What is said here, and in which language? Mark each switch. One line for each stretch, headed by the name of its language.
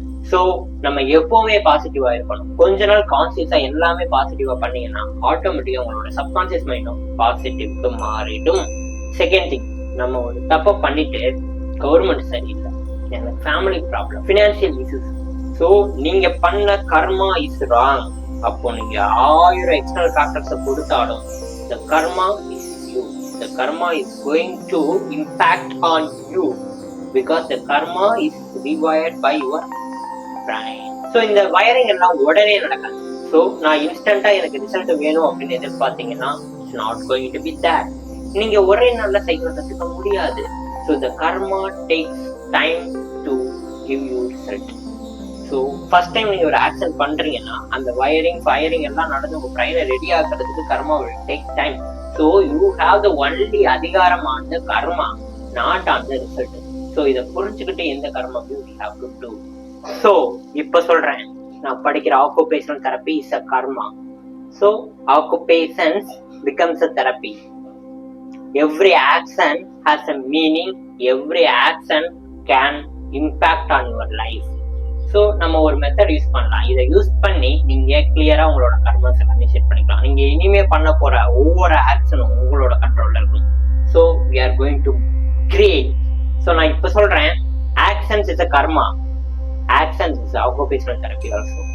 Tamil: So நம்ம எப்பவுமே பாசிட்டிவா இருக்கணும். கொஞ்ச நாள் கான்சியஸா எல்லாமே பாசிட்டிவா பண்ணீங்கன்னா ஆட்டோமேட்டிக்கா உங்களோட சப்கான்சியஸ் மைண்டும் பாசிட்டிவ்க்கு மாறிடும். செகண்ட் திங், நம்ம ஒரு தப்பை பண்ணிட்டு கவர்மெண்ட் சரியில்லை, எனக்கு family problem, financial issues,
English: So நீங்க பண்ண karma is wrong.
Tamil: அப்போ நீங்க 1000 எக்ஸ்டர்னல் ஃபேக்டர்ஸை கொடுத்தாலும்
English: the karma is you. The karma is going to impact on you because the karma is rewired by your brain.
Tamil: So இந்த வயரிங் எல்லாம் உடனே நடக்காது. ஸோ நான் இன்ஸ்டன்டா எனக்கு ரிசல்ட் வேணும் அப்படின்னு எதிர்பார்த்தீங்கன்னா
English: It's not going to be that.
Tamil: நீங்க ஒரே நாள்ல சைக்கிள் கத்துக்க முடியாது.
English: So the karma takes time to give you result.
Tamil: So first time நீங்க ஒரு ஆக்ஷன் பண்றீங்கன்னா அந்த வயரிங் ஃபயரிங் எல்லாம் நடந்து உங்க பிரைனை ready ஆக்குறதுக்கு
English: Karma will take time. So you have the only அதிகாரம் on the karma, not on the result.
Tamil: So இதை புரிஞ்சுக்கிட்டு எந்த கர்மாவையும்
English: We have to do.
Tamil: So இப்ப சொல்றேன், நான் படிக்கிற occupational therapy
English: Is a karma.
Tamil: So occupations
English: becomes a therapy. Every action has a meaning. Every action can impact on your life.
Tamil: So நம்ம ஒரு method use பண்ணலாம். இதை யூஸ் பண்ணி நீங்க கிளியரா உங்களோட கர்மஸ் எல்லாமே செட் பண்ணிக்கலாம். நீங்க இனிமே பண்ண போற ஒவ்வொரு ஆக்ஷனும் உங்களோட கண்ட்ரோல்ல இருக்கும்.
English: So we are going to create.
Tamil: So நான் இப்ப சொல்றேன்,
English: actions is a karma. Actions is occupational therapy also.